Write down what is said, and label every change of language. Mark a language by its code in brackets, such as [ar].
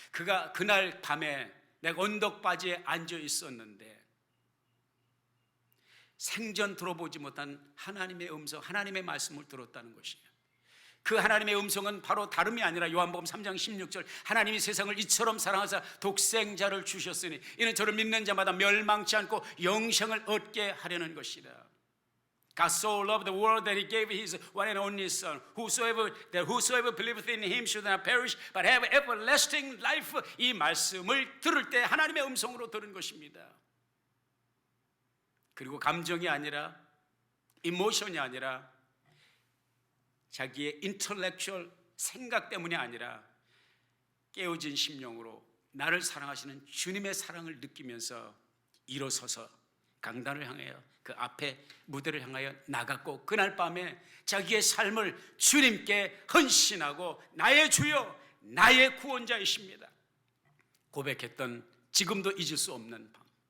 [ko] 그가 그날 밤에 내가 언덕바지에 앉아 있었는데 생전 들어보지 못한 하나님의 음성, 하나님의 말씀을 들었다는 것이에요. 그 하나님의 음성은 바로 다름이 아니라 요한복음 3장 16절, 하나님이 세상을 이처럼 사랑하사 독생자를 주셨으니 이는 저를 믿는 자마다 멸망치 않고 영생을 얻게 하려는 것이다. [en] God so loved the world that he gave his one and only son, whosoever believeth in him should not perish but have everlasting life. [ko] 이 말씀을 들을 때 하나님의 음성으로 들은 것입니다. 그리고 감정이 아니라, 이모션이 아니라, 자기의 인텔렉츄얼 생각 때문이 아니라 깨어진 심령으로 나를 사랑하시는 주님의 사랑을 느끼면서 일어서서 강단을 향하여, 그 앞에 무대를 향하여 나갔고, 그날 밤에 자기의 삶을 주님께 헌신하고 나의 주여, 나의 구원자이십니다 고백했던, 지금도 잊을 수 없는 밤.